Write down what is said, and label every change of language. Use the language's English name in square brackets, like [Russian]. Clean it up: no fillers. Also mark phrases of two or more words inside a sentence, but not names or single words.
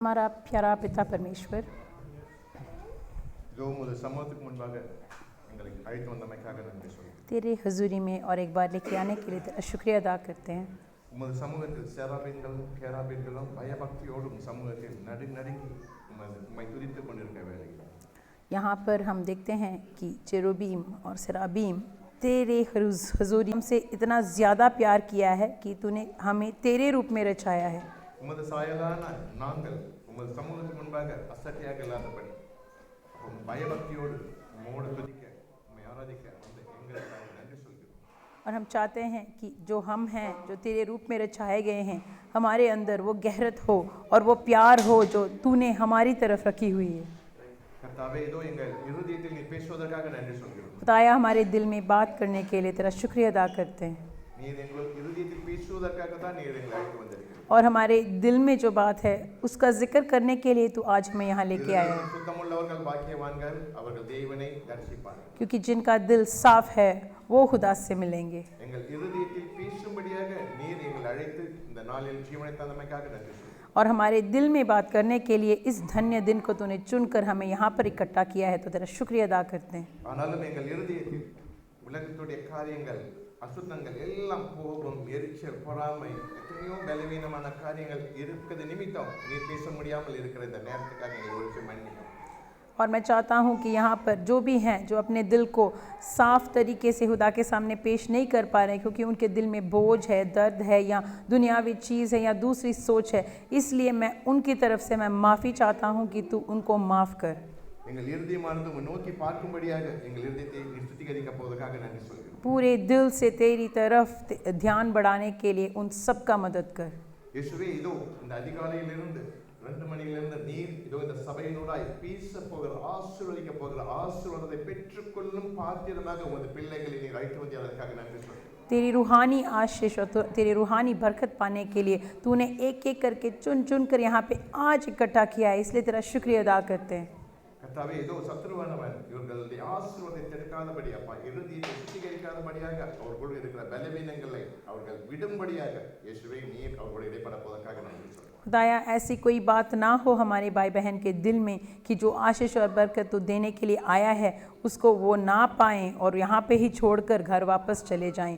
[Hindi] हमारा प्यारा पिता परमेश्वर, जो मुझे [Tamil] சமூகத்துக்கு முன்பாக எங்களை அழைத்து வந்தமைக்காக நன்றி சொல்கிறேன். [Hindi] तेरे हजूरी में और एक बार लेके आने के लिए तेरा शुक्रिया अदा करते हैं। [Tamil] உமது சமூகத்தில் சேராபீன்களும் கேராபீன்களும் பயபக்தியோடும் சமூகத்தில் நடுங்கி உம்மை துதித்துக் கொண்டிருக்க வேளையில் [Hindi] यहाँ पर हम देखते हैं कि चेरुबीम और सेराबीम तेरे हजूरी से इतना ज़्यादा प्यार किया है कि तूने हमें तेरे रूप में रचाया है। [Tamil] உமது சாயலான நாங்கள் உமது சமூகத்துக்கு முன்பாக அசட்டையாக இல்லாதபடி பயபக்தியோடு உம்மோடு துதிக்க உம்மை ஆராதிக்க வந்து எங்களுக்காக நன்றி சொல்கிறோம். [Hindi] और हम चाहते हैं कि जो हम हैं, जो तेरे रूप में रचाए गए हैं, हमारे अंदर वो गहरत हो और वो प्यार हो जो तूने हमारी तरफ रखी हुई है। [Tamil] கர்த்தாவே, இதோ எங்கள் இருதயத்தில் நீ பேசுவதற்காக நன்றி சொல்கிறோம். [Hindi] खुदाया, हमारे दिल में बात करने के लिए तेरा शुक्रिया अदा करते हैं। [Tamil] நீர் எங்கள் இருதயத்தில் பேசுவதற்காக தான் நீர் எங்களை அழைத்து வந்திருக்கிறீர். [Hindi] और हमारे दिल में जो बात है उसका जिक्र करने के लिए तू आज हमें यहाँ लेके आया है, [Tamil] சுத்தமுள்ளவர்கள் பாக்கியவான்கள், அவர்கள் தேவனை தரிசிப்பார்கள். [Hindi] क्योंकि जिनका दिल साफ है वो खुदा से मिलेंगे। [Tamil] எங்கள் இருதயத்தில் பேசும்படியாக நீர் எங்களை அழைத்து இந்த நாளில் ஜீவனை தந்தமைக்காக நன்றி சொல்கிறோம். [Hindi] और हमारे दिल में बात करने के लिए इस धन्य दिन को तूने चुनकर हमें यहाँ पर इकट्ठा किया है, तो तेरा शुक्रिया अदा करते हैं। [Tamil] ஆனாலும் எங்கள் இருதயத்தில் உலகத்துடைய காரியங்கள், அசுத்தங்கள் எல்லாம் கோபம், எரிச்சல், பொறாமை, எத்தனையோ பலவீனமான காரியங்கள் இருக்கிறது நிமித்தம் நீர் பேச முடியாமல் இருக்கிற இந்த நேரத்துக்காக எங்களை ஒரு நிமிஷம் மன்னிக்கும். [Hindi] और मैं चाहता हूँ कि यहाँ पर जो भी हैं जो अपने दिल को साफ़ तरीके से खुदा के सामने पेश नहीं कर पा रहे, क्योंकि उनके दिल में बोझ है, दर्द है, या दुनियावी चीज़ है, या दूसरी सोच है, इसलिए मैं उनकी तरफ से मैं माफ़ी चाहता हूँ कि तू उनको माफ़ कर। [Tamil] எங்கள் இருதயமானது உம்மை நோக்கி பார்க்கும்படியாக எங்கள் இருதயத்தை நீர் சுத்திகரிக்க போவதற்காக நன்றி சொல்கிறோம். [Hindi] पूरे दिल से तेरी तरफ ध्यान बढ़ाने के लिए उन सब का मदद कर। [Tamil] இயேசுவே, இதோ இந்த அதிகாலையிலிருந்து 2 மணியிலிருந்து நீர் இதோ இந்த சபையினூடாய் பேச போகிற, ஆசீர்வதிக்க போகிற ஆசீர்வாதத்தை பெற்றுக்கொள்ளும் பாத்திரமாக உமது பிள்ளைகளை நீர் அழைத்து வந்ததற்காக நன்றி சொல்கிறோம். [Hindi] तेरी रूहानी आशीष और तेरी रूहानी बरकत पाने के लिए तूने एक एक करके चुन चुन कर यहाँ पे आज इकट्ठा किया है, इसलिए तेरा शुक्रिया अदा करते हैं। [Tamil] கர்த்தாவே, இதோ சத்ருவானவன் இவர்களுடைய ஆசீர்வாதத்தை எடுக்காதபடி, அப்பா, இருதயத்தை சுத்திகரிக்காதபடியாக அவர்கள் இருக்கிற பலவீனங்களை அவர்கள் விடும்படியாக இயேசுவே நீர் அவர்களுடைய இடைப்பட போவதற்காக நன்றி சொல்கிறோம். [Hindi] खुदाया, ऐसी कोई बात ना हो हमारे भाई बहन के दिल में कि जो आशीष और बरकत तो देने के लिए आया है उसको वो ना पाएं और यहाँ पे ही छोड़कर घर वापस चले जाएं।